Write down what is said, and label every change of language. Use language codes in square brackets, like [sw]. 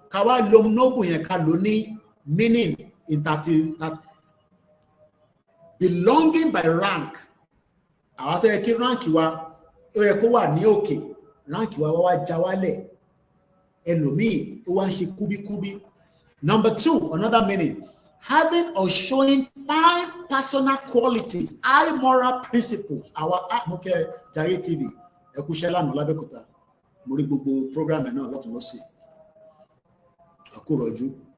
[yo] Ká wá lo noble yẹn ká lò ní meaning in that belonging by rank. Àwọn tó yẹ kí rank wa ó yẹ kó wà ní òkè. Rank wa wá já wálẹ̀. Ẹlòmíì ó wá ń ṣe kúbíkúbí. [en] Number 2, another meaning, having or showing fine personal qualities, high moral principles. [yo] Our Moke Jaiye TV, ẹ kú iṣẹ́ lánàá l'Abẹ́òkúta. Mo rí gbogbo program ẹ̀ náà lọ́tún lọ́sì. Àkórọ̀jú.